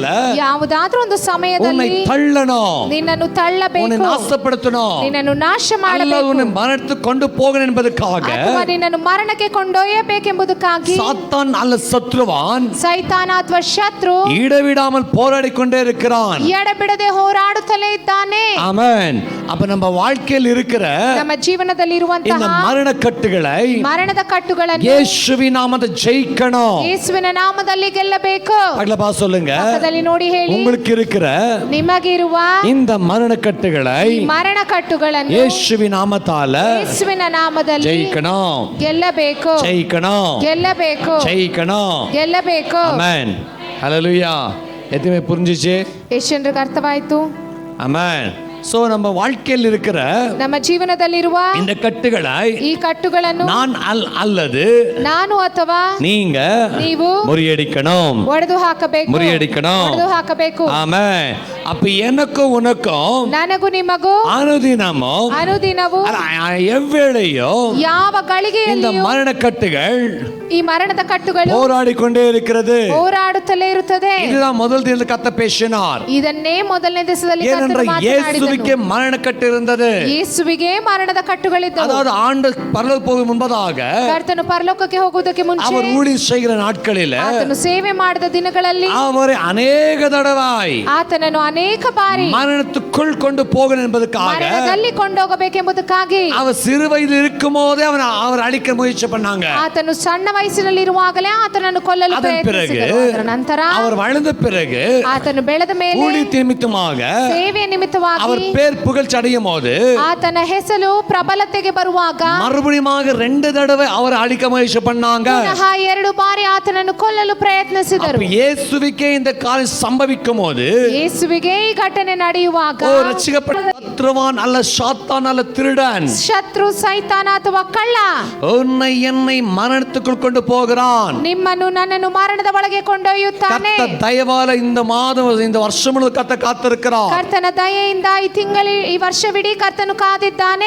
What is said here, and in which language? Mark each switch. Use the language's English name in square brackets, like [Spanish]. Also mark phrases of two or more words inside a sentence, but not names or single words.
[Kannada] ಯಾವುದಾದ್ರೂ ಒಂದು ಸಮಯದಲ್ಲಿ [Tamil] தள்ளணும், [Kannada] ನಿನ್ನನ್ನು ತಳ್ಳಬೇಕು, [Tamil] நாசப்படுத்தணும், [Kannada] ನಿನ್ನನ್ನು ನಾಶ ಮಾಡಬೇಕು, [Tamil] மரணத்துக்கு கொண்டு போகணும் என்பதற்காக, [Kannada] ಅಥವಾ ನಿನ್ನನ್ನು ಮರಣಕ್ಕೆ ಕೊಂಡೊಯ್ಯಬೇಕೆಂಬುದಕ್ಕಾಗಿ [Tamil] சாத்தான் அல்ல சத்ருவான், [Kannada] ಸೈತಾನ ಅಥವಾ ಶತ್ರು [Tamil] இடைவிடாமல் போராடி கொண்டே இருக்கிறான், [Kannada] ಎಡಬಿಡದೆ ಹೋರಾಡುತ್ತಲೇ ಇದ್ದಾನೆ. [Tamil] ஆமென். அப்ப நம்ம வாழ்க்கையில் இருக்கிற [Kannada] ನಮ್ಮ ಜೀವನದಲ್ಲಿ ಇರುವಂತಹ [Tamil] இந்த மரணக்கட்டுகளை, [Kannada] ಮರಣದ ಕಟ್ಟುಗಳನ್ನು ಯೇಸುವಿನ ನಾಮದಲ್ಲಿ ಜಯಿக்கணும், ಯೇಸುವಿನ ನಾಮದಲ್ಲಿ ಗೆಲ್ಲಬೇಕು. [Tamil] பக்கத்துல சொல்லுங்க, [Kannada] ಪಕ್ಕದಲ್ಲಿ ನೋಡಿ ಹೇಳಿ, [Tamil] உங்களுக்கு இருக்கிற [Kannada] ನಿಮಗಿರುವ [Tamil] இந்த மரணக்கட்டுகளை [Kannada] ಮರಣಕಟ್ಟುಗಳನ್ನು [Tamil] ಯೇಸುವಿನ ನಾಮத்தால [Kannada] ಯೇಸುವಿನ ನಾಮದಲ್ಲಿ [Tamil] ಜಯಿக்கணும், [Kannada] ಗೆಲ್ಲಬೇಕು, [Tamil] ஜெயிக்கணும், [Kannada] ಗೆಲ್ಲಬೇಕು, [Tamil] ஜெயிக்கணும். [Kannada] ಗೆಲ್ಲಬೇಕು. [Tamil] ஆமென், ஹல்லேலூயா. எதுமே புரிஞ்சுச்சு? [Kannada] ಎಷ್ಟು ಜನರಿಗೆ ಅರ್ಥವಾಯಿತು? [Tamil] ஆமென். சோ நம்ம வாழ்க்கையில் இருக்கிற [Kannada] ನಮ್ಮ ಜೀವನದಲ್ಲಿರುವ [Tamil] இந்த கட்டுகளை [Kannada] ಈ ಕಟ್ಟುಗಳನ್ನು [Tamil] அல்லது [Kannada] ನಾನು ಅಥವಾ [Tamil] நீங்க [Kannada] ನೀವು [Tamil] முறியடிக்கணும், [Kannada] ಒಡೆದು ಹಾಕಬೇಕು, [Tamil] முறியடிக்கணும். [Kannada] ಒಡೆದು ಹಾಕಬೇಕು. [Tamil] ஆமென். அப்ப எனக்கும் உனக்கும் [Kannada] ನನಗೂ ನಿಮಗೂ ಅನುದಿನವೂ [Tamil] எவ்வேளையோ [Kannada] ಯಾವ ಗಳಿಗೆಯಲ್ಲಿ [Tamil] இந்த மரணக்கட்டுகள், [Kannada] ಈ ಮರಣದ ಕಟ್ಟುಗಳು [Tamil] போராடிக்கொண்டே இருக்கிறது, [Kannada] ಹೋರಾಡುತ್ತಲೇ ಇರುತ್ತದೆ. [Tamil] இதுதான் முதல் தினத்தில் கர்த்தர் பேசினார். [Kannada] ಇದನ್ನೇ ಮೊದಲನೇ ದಿವಸದಲ್ಲಿ [Tamil] ஏனென்ற இயேசுவுக்கு மரணக்கட்டு இருந்தது. [Kannada] ಯೇಸುವಿಗೆ ಮರಣದ ಕಟ್ಟುಗಳಿದ್ದವು. [Tamil] அதாவது ஆண்டு பரலோக போகும் முன்பதாக, [Kannada] ಕರ್ತನು ಪರಲೋಕಕ್ಕೆ ಹೋಗುವುದಕ್ಕೆ ಮುಂಚೆ, [Tamil] அவர் ஊழியம் செய்கிற நாட்களில் [Kannada] ಆತನು ಸೇವೆ ಮಾಡಿದ ದಿನಗಳಲ್ಲಿ [Tamil] அவரை அநேக தடவாய் [Kannada] ಆತನನ್ನು ಅನೇಕ ಬಾರಿ [Tamil] மரணத்துக்குள் கொண்டு போகணும் என்பதற்காக, [Kannada] ಮರಣದಲ್ಲಿ ಕೊಂಡೋಗಬೇಕೆಂಬುದಕ್ಕಾಗಿ [Tamil] அவர் சிறு வயதில் இருக்கும் போதே அவர் அழிக்க முயற்சி பண்ணாங்க. [Kannada] ಆತನು ಸಣ್ಣ ವಯಸ್ಸಿನಲ್ಲಿರುವಾಗಲೇ ಆತನನ್ನು ಕೊಲ್ಲಲು ಪ್ರಯತ್ನಿಸಿದರು. ಅದರ ನಂತರ [Tamil] அவர் வளர்ந்த பிறகு, [Kannada] ಆತನು ಬೆಳೆದ ಮೇಲೆ [Tamil] ஊழிய நிமித்தமாக, [Kannada] ಸೇವೆಯ ನಿಮಿತ್ತವಾಗಿ [Tamil] அவர் பேர் புகழ்ச்சி அடையும் போது, [Kannada] ಆತನ ಹೆಸರು ಪ್ರಬಲತೆಗೆ ಬರುವಾಗ [Tamil] மறுபடியும் 2 தடவை அவர் அழிக்க முயற்சி பண்ணாங்க. [Kannada] ಪುನಃ 2 ಬಾರಿ ಆತನನ್ನು ಕೊಲ್ಲಲು ಪ್ರಯತ್ನಿಸಿದರು. [Tamil] இயேசுவுக்கே இந்த காரியம் சம்பவிக்கும் போது, [Kannada] ಯೇಸುವಿಗೆ ಈ ಘಟನೆ ನಡೆಯುವಾಗ, [Tamil] ரட்சிக்கப்பட்ட சத்ருவான் அல்ல, சாத்தான் அல்ல, திருடன், [Kannada] ಶತ್ರು ಸೈತಾನ ಅಥವಾ ಕಳ್ಳ [Tamil] உன்னை என்னை மரணத்துக்குள் கொண்டு போகிறான், [Kannada] ನಿಮ್ಮನ್ನು ನನ್ನನ್ನು ಮರಣದ ಒಳಗೆ ಕೊಂಡೊಯ್ಯುತ್ತಾನೆ. [Tamil] கர்த்தர் தயவால இந்த மாதம் இந்த வருஷம் முழுவதும் கர்த்தர் காத்திருக்கிறார். [Kannada] ಕರ್ತನ ದಯೆಯಿಂದ ಈ ವರ್ಷವಿಡೀ ಕರ್ತನು ಕಾದಿದ್ದಾನೆ.